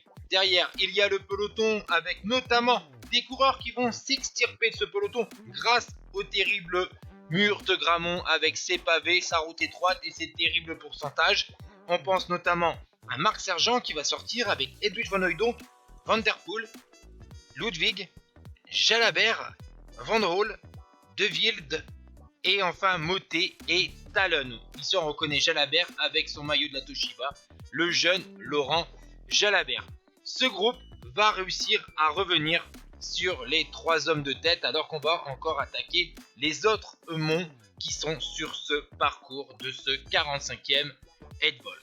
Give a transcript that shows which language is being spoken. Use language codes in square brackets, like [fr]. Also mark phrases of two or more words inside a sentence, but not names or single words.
[fr] Derrière, il y a le peloton avec notamment des coureurs qui vont s'extirper de ce peloton grâce au terrible mur de Grammont avec ses pavés, sa route étroite et ses terribles pourcentages. On pense notamment à Marc Sergent qui va sortir avec Edwige Van Hooydonk, Van der Poel, Ludwig, Jalabert, Van Roel, De Wilde et enfin Motet et Talon. Ici on reconnaît Jalabert avec son maillot de la Toshiba, le jeune Laurent Jalabert. Ce groupe va réussir à revenir sur les 3 hommes de tête alors qu'on va encore attaquer les autres monts qui sont sur ce parcours de ce 45e Edvolk.